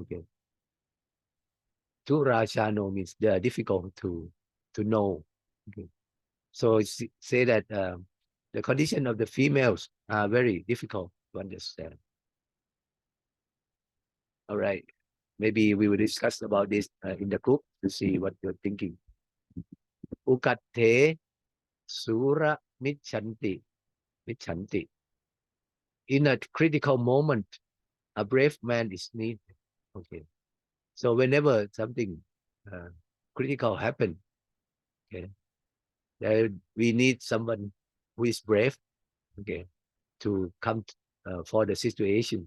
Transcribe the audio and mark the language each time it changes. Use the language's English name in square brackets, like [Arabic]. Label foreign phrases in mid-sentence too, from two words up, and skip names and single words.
[English] Okay, Turachano means they are difficult to know. Okay, so say that the condition of the females are very difficult to understand. All right. Maybe we will discuss about this in the group to see what you're thinking. [Pali] Ukatte sura michanti. Michanti. [English] In a critical moment, a brave man is needed. Okay. So whenever something uh, critical happen, okay, we need someone who is brave, okay, to come for the situation.